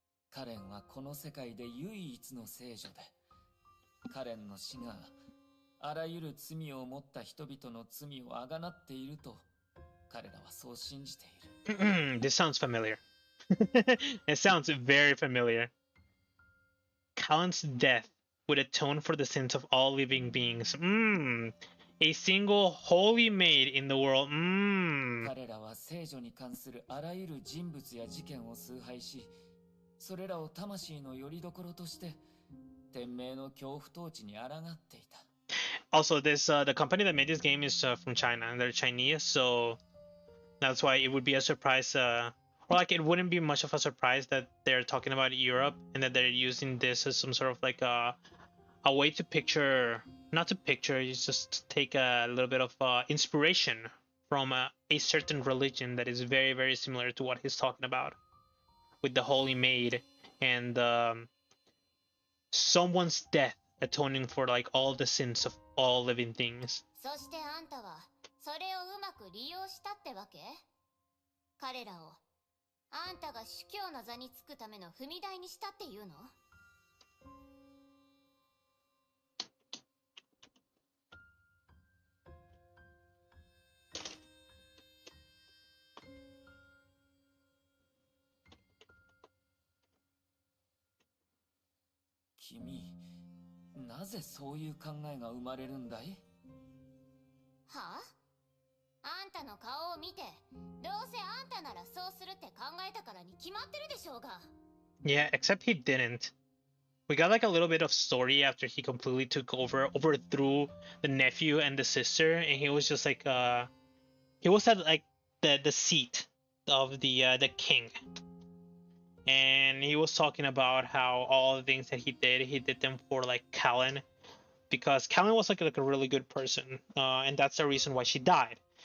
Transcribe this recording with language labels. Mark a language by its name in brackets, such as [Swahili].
[Japanese] カレンはこの世界で唯一の聖女で、カレンの死があらゆる罪を持った人々の罪をあがなっていると彼らはそう信じている。 [English] This sounds familiar. It sounds very familiar. Kalen's death would atone for the sins of all living beings. A single holy maid in the world. [Japanese] 彼らは聖女に関するあらゆる人物や事件を崇拝し、それらを魂の拠り所として天命の恐怖統治に抗っていた。 [English] Also, the company that made this game is from China, and they're Chinese, so that's why it would be a surprise, or like it wouldn't be much of a surprise that they're talking about Europe and that they're using this as some sort of like a way to picture not to picture, you just take a little bit of inspiration from a certain religion that is very, very similar to what he's talking about, with the Holy Maid and someone's death atoning for like all the sins of all living things. [Japanese] そしてあんたはそれをうまく利用したってわけ？彼らをあんたが主教の座につくための踏み台にしたっていうの？君、なぜそういう考えが生まれるんだい？はあ？あんたの顔を見て、どうせあんたならそうするって考えたからに決まってるでしょうが。 [English] Yeah, except he didn't. We got like a little bit of story after he completely took over, overthrew the nephew and the sister, and he was just like he was at like the seat of the king. And he was talking about how all the things that he did them for like Callan, because Callan was like a really good person, and that's the reason why she died.